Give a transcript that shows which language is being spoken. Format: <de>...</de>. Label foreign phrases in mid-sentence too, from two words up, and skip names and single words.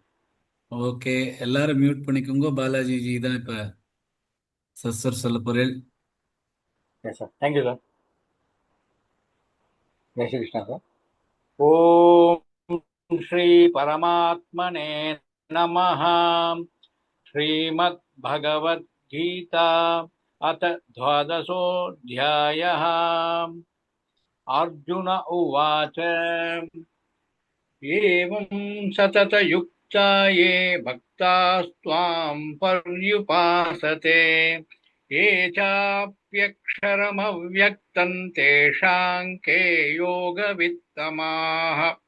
<ta>ஓகே, எல்லாரும் மியூட் பண்ணிக்கோங்க. பாலாஜி ஜி தான் இப்ப சஸ்வர் சொல்ல போறேன்.</ta> <en>Yes sir, thank you sir.</en> <hi>जय श्री कृष्णा</hi> <en>சார்.</en> <sa>ॐ श्री परमात्मने नमः. ஸ்ரீமத் भगवद्गीता अथ द्वादशोऽध्यायः। अर्जुन उवाच एवं सततयुक्ता ये भक्तास्त्वां पर्युपासते ये चाप्यक्षरमव्यक्तं तेषां के योगवित्तमाः।</sa>